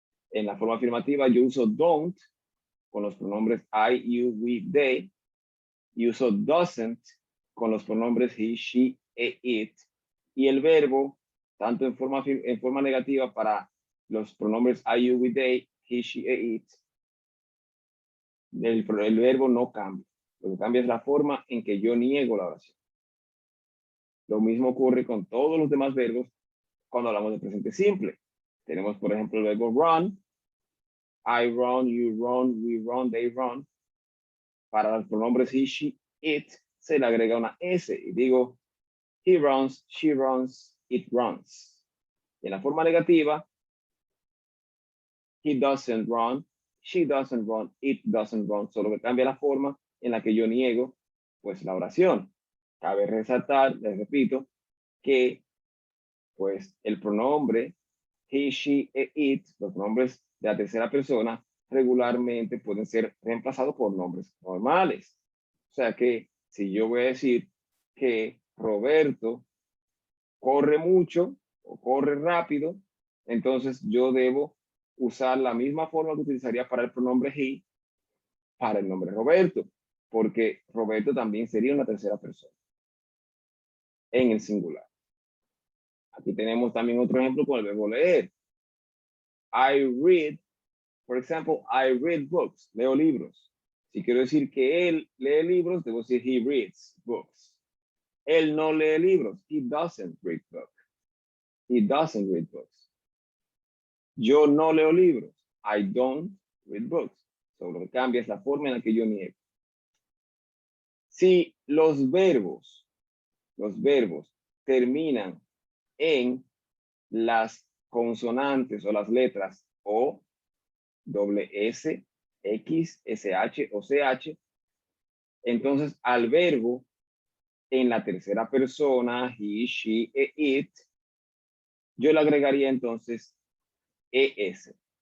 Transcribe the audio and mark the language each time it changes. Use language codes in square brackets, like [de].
[es] En la forma afirmativa, yo uso don't con los pronombres I, you, we, they, y uso doesn't con los pronombres he, she, it, y el verbo, tanto en forma negativa para los pronombres I, you, we, they, he, she, it, el verbo no cambia. Lo que cambia es la forma en que yo niego la oración. Lo mismo ocurre con todos los demás verbos cuando hablamos de presente simple. Tenemos, por ejemplo, el verbo run. [en] I run, you run, we run, they run. [es] Para los pronombres [en] he, she, it, [es] se le agrega una S y digo, [en] he runs, she runs, it runs. [es] Y en la forma negativa, [en] he doesn't run, she doesn't run, it doesn't run. [es] Solo que cambia la forma en la que yo niego, pues, la oración. Cabe resaltar, les repito, que, pues, el pronombre he, she, it, los pronombres de la tercera persona, regularmente pueden ser reemplazados por nombres normales. O sea que si yo voy a decir que Roberto corre mucho o corre rápido, entonces yo debo usar la misma forma que utilizaría para el pronombre he para el nombre Roberto, porque Roberto también sería una tercera persona en el singular. Aquí tenemos también otro ejemplo con el verbo leer. I read, por ejemplo, [en] I read books, [es] leo libros. Si quiero decir que él lee libros, debo decir [en] he reads books. [es] Él no lee libros, [en] he doesn't read books. He doesn't read books. [es] Yo no leo libros, [en] I don't read books. [es] So, lo que cambia es la forma en la que yo niego. Si los verbos terminan en las consonantes o las letras O, doble S, X, SH o CH, entonces al verbo en la tercera persona, he, she, it, yo le agregaría entonces ES.